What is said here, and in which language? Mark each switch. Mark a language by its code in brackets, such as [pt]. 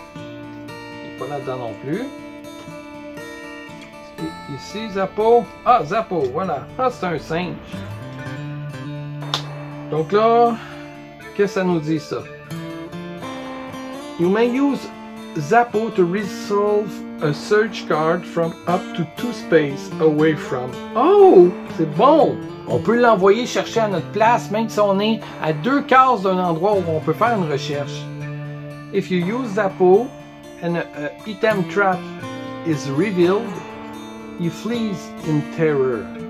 [fr] Il n'est pas là-dedans non plus. Et ici, Zappo. Ah, Zappo, voilà. Ah, c'est un singe. Donc là, qu'est-ce que ça nous dit, ça? [en] You may use Zappo to resolve a search card from up to 2 spaces away from. [fr] Oh, c'est bon! On peut l'envoyer chercher à notre place, même si on est à 2 cases d'un endroit où on peut faire une recherche. [en] If you use Zappo and an item trap is revealed, he flees in terror.